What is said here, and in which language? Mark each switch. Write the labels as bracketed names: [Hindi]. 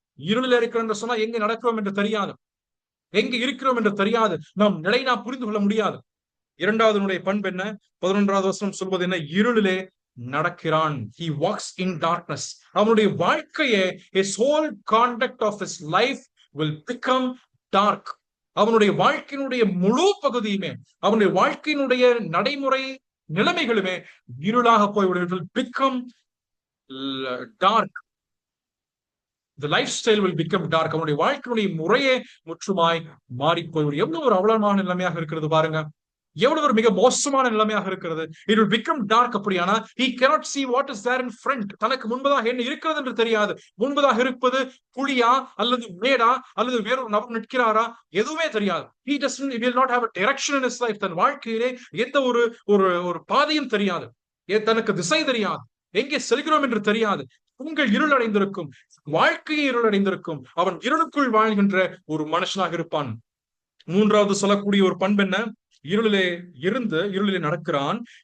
[Tamil] இருளில் இருக்கிறோம் என்று சொன்னா எங்க நடக்கிறோம் என்று தெரியாது, எங்க இருக்கிறோம் என்று தெரியாது, நாம் நிலைனா புரிந்து கொள்ள முடியாது. இரண்டாவது பண்பு என்ன? 11வது வசனம் சொல்வது என்ன? இருளிலே நடக்கிறான். [English] he walks in darkness. [Tamil] அவனுடைய வாழ்க்கையே, [English] his whole conduct of his life will become dark. [Tamil] அவனுடைய வாழ்க்கையினுடைய முழு பகுதியுமே, அவனுடைய வாழ்க்கையினுடைய நடைமுறை நிலைமைகளுமே இருளாக போய்விடும். [English] will become dark. the lifestyle will become dark. [Tamil] அவனுடைய வாழ்க்கையுடைய முறையே முற்றுமாய் மாறி போய்விடும். எவ்வளவு ஒரு அவலமான நிலைமையாக இருக்கிறது பாருங்க, எவ்வளவு ஒரு மிக மோசமான நிலைமையாக இருக்கிறது. [English] it will become dark. [Tamil] அப்படியானா [English] he cannot see what is there in front. [Tamil] தனக்கு முன்பதாக என்ன இருக்கிறது என்று தெரியாது. முன்பதாக இருப்பது குழியா அல்லது மேடா அல்லது வேறொரு நபர் நிற்கிறாரா, எதுவுமே தெரியாது. [English] he will not have a direction in his life. [Tamil] தன் வாழ்க்கையிலே எந்த ஒரு பாதையும் தெரியாது, தனக்கு திசை தெரியாது, எங்கே செல்கிறோம் என்று தெரியாது. உங்கள் இருள் அடைந்திருக்கும், வாழ்க்கையை இருள் அடைந்திருக்கும். அவன் இருளுக்குள் வாழ்கின்ற ஒரு மனுஷனாக இருப்பான். மூன்றாவது சொல்லக்கூடிய ஒரு பண்பு என்ன? இருளிலே நடக்கிறான்.